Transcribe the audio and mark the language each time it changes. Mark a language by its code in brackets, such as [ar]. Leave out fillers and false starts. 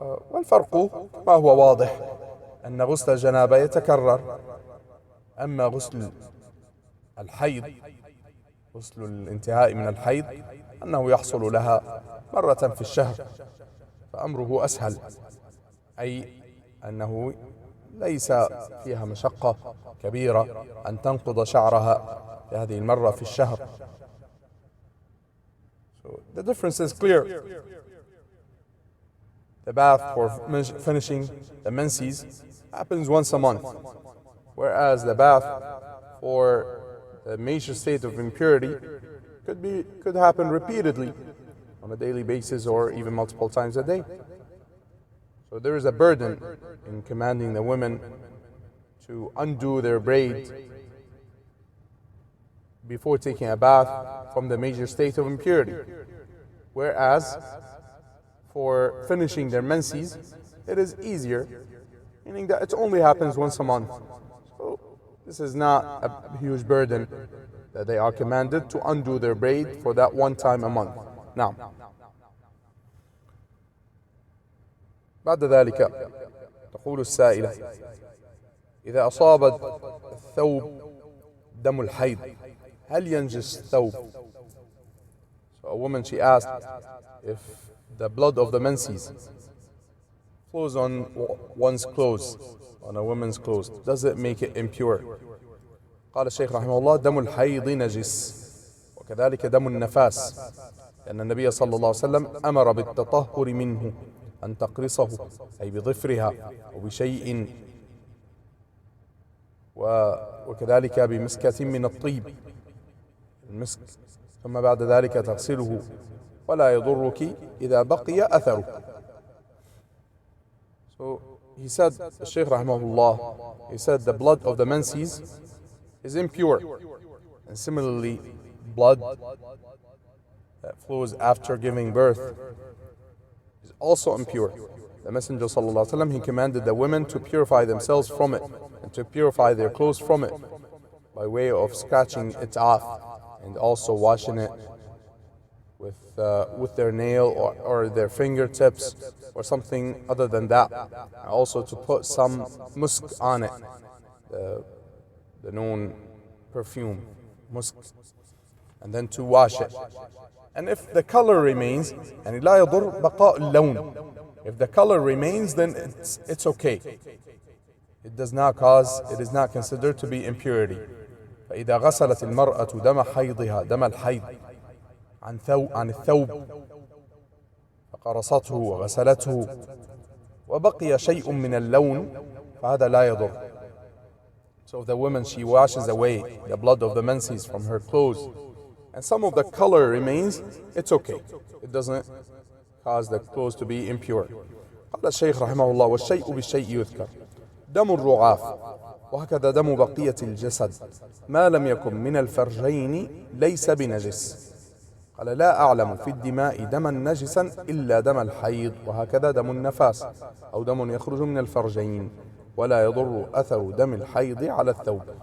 [ar] والفرق ما هو واضح أن غسل الجنابة يتكرر، أما غسل الحيض، غسل الانتهاء من الحيض، أنه يحصل لها مرة في الشهر، فأمره أسهل، أي أنه ليس فيها مشقة كبيرة أن تنقض شعرها في هذه المرة في الشهر. [en] So the difference is clear. The bath for finishing the menses happens once a month, whereas the bath for the major state of impurity could happen repeatedly on a daily basis or even multiple times a day. So there is a burden in commanding the women to undo their braid before taking a bath from the major state of impurity, whereas for finishing their menses it is easier, meaning that it only happens once a month. So this is not a huge burden that they are commanded to undo their braid for that one time a month. [ar] Now, بعد ذلك تقول السائلة: إذا أصاب الثوب دم الحيض هل ينجس الثوب? [en] So a woman, she asked, if the blood of the menses flows on one's clothes, on a woman's clothes, does it make it impure? [ar] قال الشيخ رحمه الله: دم الحيض نجس وكذلك دم النفاس، لأن النبي صلى الله عليه وسلم أمر بالتطهر منه، أن تقرصه أي بظفرها أو بشيء، وكذلك بمسكة من الطيب، المسك، ثم بعد ذلك تغسله ولا يضرك إذا بقي أثره. [en] So he said, the Shaykh rahimahullah, he said the blood of the menses is impure, and similarly blood that flows after giving birth is also impure. The Messenger sallallahu alaihi wasallam, he commanded the women to purify themselves from it and to purify their clothes from it by way of scratching it off and also washing it with their nail or their fingertips or something other than that. And also to put some musk on it, the known perfume, musk, and then to wash it. And if the color remains, and [ar] لا يضر بقاء اللون, [en] if the color remains, then it's okay. It does not cause, it is not considered to be impurity. [ar] فإذا غسلت المرأة دم حيضها دم الحيض عن الثوب فقرصته وغسلته وبقي شيء من اللون فهذا لا يضر. [en] So if the woman, she washes away the blood of the menses from her clothes and some of the color remains, it's okay. It doesn't cause the clothes to be impure. [ar] قال الشيخ رحمه الله: والشيء بالشيء يذكر دم الرعاف وهكذا دم بقية الجسد ما لم يكن من الفرجين ليس بنجس. قال: لا أعلم في الدماء دما نجسا إلا دم الحيض وهكذا دم النفاس أو دم يخرج من الفرجين ولا يضر أثر دم الحيض على الثوب.